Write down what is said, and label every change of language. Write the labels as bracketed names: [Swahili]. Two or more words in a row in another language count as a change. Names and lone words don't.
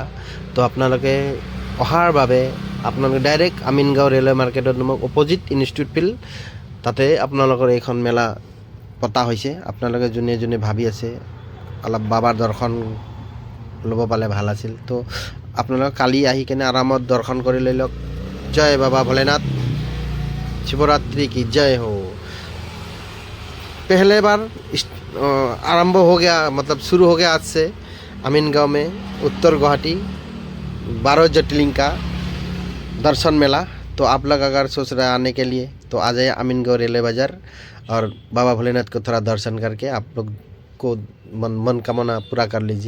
[Assamese] তো আপোনালোকে অহাৰ বাবে আপোনালোকে ডাইৰেক্ট আমিনগাঁও ৰেলৱে মাৰ্কেটত মোক অপজিট ইনষ্টিটিউট ফিল্ড তাতে আপোনালোকৰ এইখন মেলা পতা হৈছে। আপোনালোকে যোনে যোনে ভাবি আছে অলপ বাবাৰ দৰ্শন ল'ব পালে ভাল আছিল, তো আপোনালোকে কালি আহি কেনে আৰামত দৰ্শন কৰি লৈ লওক। জয় বাবা ভোলেনাথ, [Hindi] शिवरात्रि की जय हो। पहले बार आरंभ हो गया, मतलब शुरू हो गया आज से अमीनगांव में उत्तर गुवाहाटी 12 ज्योतिर्लिंग का दर्शन मेला। तो आप लोग अगर सोच रहे हैं आने के लिए तो आ जाइए अमीनगांव रेलवे बाज़ार और बाबा भोलेनाथ को थोड़ा दर्शन करके आप लोग को मनकामना पूरा कर लीजिए।